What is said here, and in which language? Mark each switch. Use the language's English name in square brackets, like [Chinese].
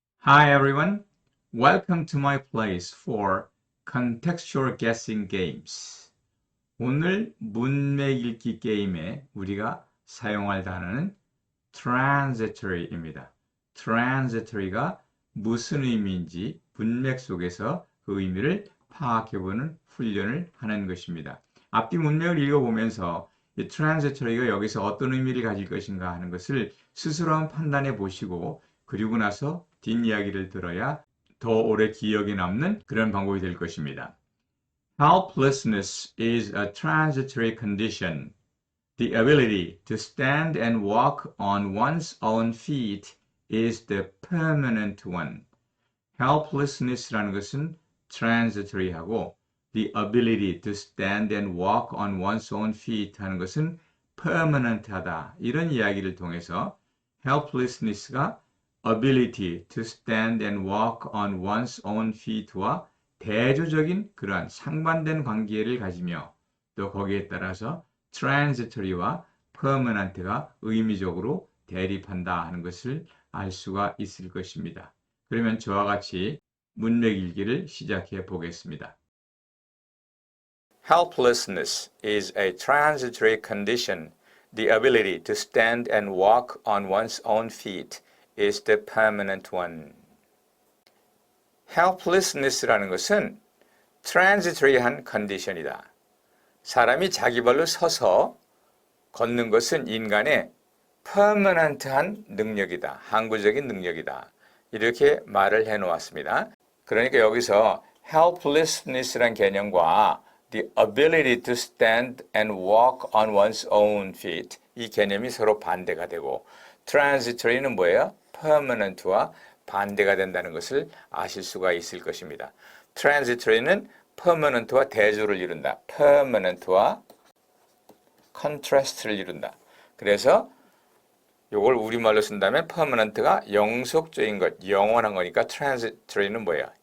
[English] Hi everyone, welcome to my place for contextual guessing games. [Korean] 오늘 문맥 읽기 게임에 우리가 사용할 단어는 transitory입니다. transitory가 무슨 의미인지 문맥 속에서 그 의미를 파악해보는 훈련을 하는 것입니다. 앞뒤 문맥을 읽어보면서 이 transitory가 여기서 어떤 의미를 가질 것인가 하는 것을 스스로 한번 판단해 보시고 그리고 나서 뒷이야기를 들어야 더 오래 기억에 남는 그런 방법이 될 것입니다. [English] Helplessness is a transitory condition. The ability to stand and walk on one's own feet is the permanent one. Helplessness라는 것은 transitory하고 the ability to stand and walk on one's own feet [Korean] 하는 것은 [English] permanent하다. [Korean] 이런 이야기를 통해서 helplessness가 [English] ability to stand and walk on one's own feet [Korean] 와 대조적인 그러한 상반된 관계를 가지며 또 거기에 따라서 transitory와 permanent가 의미적으로 대립한다 하는 것을 알 수가 있을 것입니다. 그러면 저와 같이 문맥 읽기를 시작해 보겠습니다. [English] Helplessness is a transitory condition. The ability to stand and walk on one's own feet is the permanent one. [Korean] helplessness라는 것은 transitory한 condition이다. 사람이 자기 발로 서서 걷는 것은 인간의 permanent한 능력이다. 항구적인 능력이다. 이렇게 말을 해놓았습니다. 그러니까 여기서 helplessness란 개념과 [English] the ability to stand and walk on one's own feet [Korean] 이 개념이 서로 반대가 되고 transitory는 뭐예요? permanent와 반대가 된다는 것을 아실 수가 있을 것입니다. transitory는 permanent와 대조를 이룬다. permanent와 contrast를 이룬다. 그래서 이걸 우리말로 쓴다면 permanent가 영속적인 것, 영원한 거니까 transitory는 뭐예요?